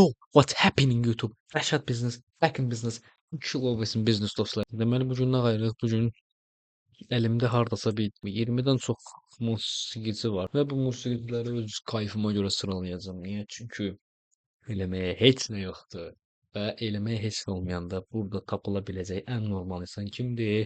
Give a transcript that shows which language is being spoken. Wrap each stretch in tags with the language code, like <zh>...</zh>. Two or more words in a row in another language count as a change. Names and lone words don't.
<en>What's happening YouTube? Rəşad Business, Back in Business, Chill Always in Business dostlar.</en> <az>Deməli bu gün nə qayırıq? Bu gün əlimdə hardasa bir 20-dən çox musiqici var və bu musiqiçiləri öz kayfıma görə sıralayacağam. Niyə? Çünki eləməyə heç nə yoxdur və eləməyə heç nə olmayanda burada tapıla biləcək ən normal insan kimdir?</az>